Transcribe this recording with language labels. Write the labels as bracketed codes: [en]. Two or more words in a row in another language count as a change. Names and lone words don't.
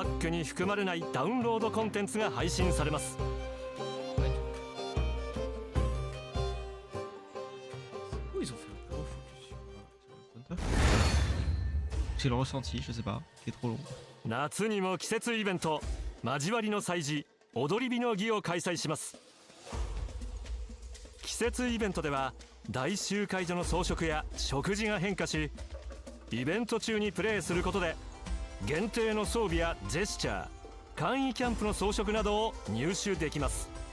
[ja] ックに含まれないダウンロードコンテンツが配信されます。 [fr] J'ai le ressenti, je sais pas, qui est trop long. [ja] 夏にも季節イベント交わりの祭事踊り火の儀を開催します。季節イベントでは大集会所の装飾や食事が変化し、イベント中にプレイすることで限定の装備やジェスチャー、簡易キャンプの装飾などを入手できます。